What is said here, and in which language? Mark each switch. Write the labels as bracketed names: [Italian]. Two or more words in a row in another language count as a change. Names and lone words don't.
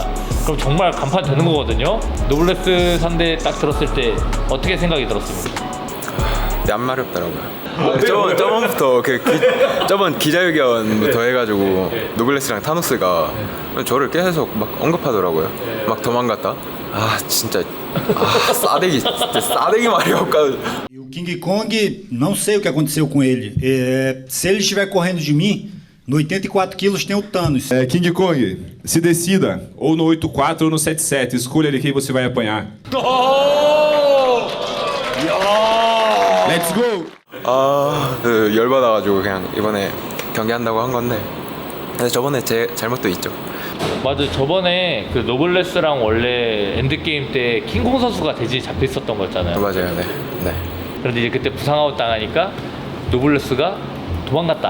[Korean] 그럼 정말 간판 되는 거거든요. 노블레스 상대 딱 들었을 때 어떻게 생각이 들었습니까? 안 마렵더라고요. 저번부터 저번 기자회견부터 해가지고 노블레스랑 타노스가 저를 계속 막 언급하더라고요. 막 도망갔다. 진짜 싸대기 마렵까. [Portuguese] E o King Kong, não sei o que aconteceu com ele. Se ele estiver correndo de mim, no 84 quilos tem o Thanos. King Kong, se decida, ou no 84 ou no 77, escolha ali quem você vai apanhar. [English] Let's go! [Korean] 열받아가지고 그냥 이번에 경기한다고 한 건데, 근데 저번에 제 잘못도 있죠. 맞아, 저번에 그 노블레스랑 원래 엔드게임 때 킹콩 선수가 대진이 잡혀 있었던 거였잖아요. 맞아요, 네. 그런데 이제 그때 부상아웃 당하니까 노블레스가 도망갔다.